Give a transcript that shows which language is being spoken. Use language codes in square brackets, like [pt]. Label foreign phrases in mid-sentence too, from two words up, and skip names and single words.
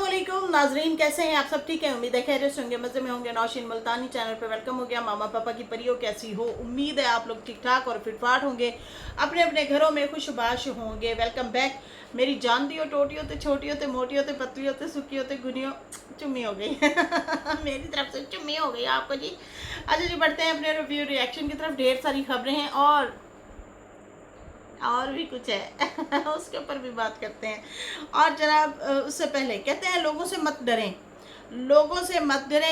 [hi] वालेकुम नाजरीन, कैसे हैं आप सब? ठीक है, उम्मीद है खैरियत से होंगे, मज़े में होंगे। नौशीन मुल्तानी चैनल पे वेलकम हो गया। मामा पापा की परियों कैसी हो? उम्मीद है आप लोग ठीक ठाक और फिटफाट होंगे, अपने अपने घरों में खुशबाश होंगे। [en] welcome back [pa] ਮੇਰੀ ਜਾਨ ਦਿਓ ਟੋਟੀਆਂ ਤੇ ਛੋਟੀਆਂ ਤੇ ਮੋਟੀਆਂ ਤੇ ਪਤਲੀਆਂ ਤੇ ਸੁੱਖੀਆਂ ਤੇ ਗੁਣੀਆਂ। [hi] चुम्मी हो गई मेरी तरफ से चुम्मी हो गई आपको जी। अच्छा जी, बढ़ते हैं अपने [en] review reaction [hi] की तरफ। ढेर सारी खबरें हैं और भी कुछ है उसके ऊपर भी बात करते हैं। और जनाब उससे पहले कहते हैं लोगों से मत डरें, लोगों से मत डरें।